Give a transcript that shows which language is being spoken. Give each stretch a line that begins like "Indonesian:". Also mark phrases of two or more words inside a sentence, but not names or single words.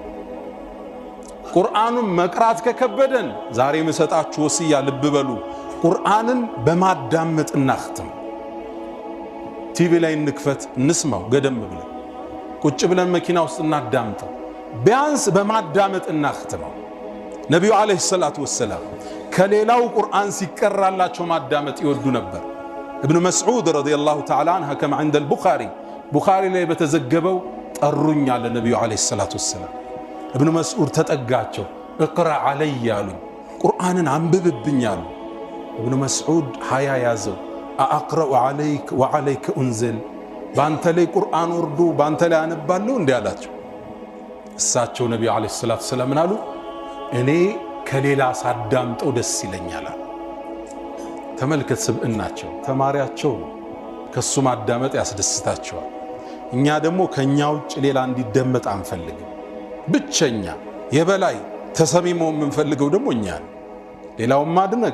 Amharic: ቁርአኑን መቅራት ከከበደን ዛሬ መሰጣችሁ ወስያ ልብ በሉ፣ ቁርአንን በማዳመጥ እናختም። ቲቪ ላይ እንክፈት እንስማው፣ ገደም ብለን ቁጭ ብለን መኪና ውስጥ እናዳምጠው። ቢያንስ በማዳመጥ እናختመው። ነቢዩ
Arabic: عليه الصلاة والسلام
Amharic: ከሌላው ቁርአን ሲቀራላቸው ማዳመጥ ይወዱ ነበር። ابن مسعود
Arabic: رضي الله تعالى عنه كما عند
Amharic: ቡኻሪ ላይ በተዘገበው ጠሩኝ አለ ነቢዩ
Arabic: عليه الصلاة والسلام።
Amharic: ابن مسعود ተጠጋቸው፣
Arabic: اقرأ علي
Amharic: አሉኝ፣ ቁርአንን አንብብብኝ አሉ። ابن مسعود ሀያ ያዘው።
Arabic: أقرأ عليك وعليك أنزل፣
Amharic: ባንተ ላይ ቁርአን ወርዶ ባንተ ላይ አነባለሁ እንዲህ አላቸው። እሳቸው ነቢዩ
Arabic: عليه الصلاة والسلام
Amharic: ምን አሉ? እኔ ከሌላ ሳዳምጠው ደስ ይለኛል። ተመልከት፣ ስብዕናቸው ተማሪያቸው ነው፣ ከሱ ማዳመጥ ያስደስታቸዋል። እኛ ደግሞ ከኛ ውጭ ሌላ እንዲደመጥ አንፈልግም። ብቸኛ የበላይ ተሰሚሞ የምንፈልገው ደግሞ እኛ ነው። ሌላውን ማድነቅ፣